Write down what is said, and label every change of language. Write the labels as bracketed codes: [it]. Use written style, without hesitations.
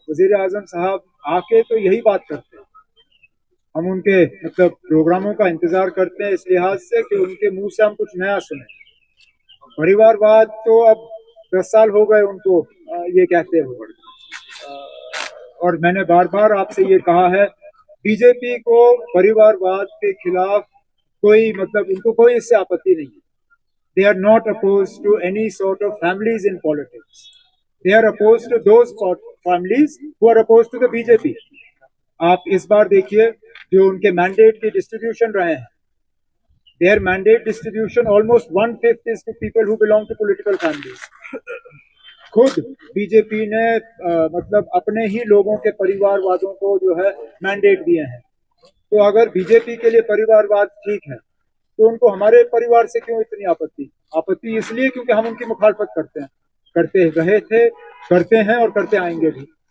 [hi] वजीर आजम साहब आके तो यही बात करते हैं, हम उनके मतलब प्रोग्रामों का इंतजार करते हैं इस लिहाज से कि उनके मुंह से हम कुछ नया सुने। परिवारवाद तो अब 10 साल हो गए उनको ये कहते हुए, और मैंने बार बार आपसे ये कहा है, बीजेपी को परिवारवाद के खिलाफ कोई मतलब उनको कोई इससे आपत्ति नहीं है। [en] They are not opposed to any sort of families in politics. They are opposed to those families who are opposed to the BJP. [hi] आप इस बार देखिए जो उनके मैंडेट की डिस्ट्रीब्यूशन रहे हैं, [en] their mandate distribution almost 1/5 is to people who belong to political families. [hi] खुद BJP ने मतलब अपने ही लोगों के परिवारवादों को जो है मैंडेट दिए हैं। तो अगर बीजेपी के लिए परिवारवाद ठीक है तो उनको हमारे परिवार से क्यों इतनी आपत्ति? आपत्ति इसलिए क्योंकि हम उनकी मुखालफत करते हैं, करते रहे थे, करते हैं और करते आएंगे भी।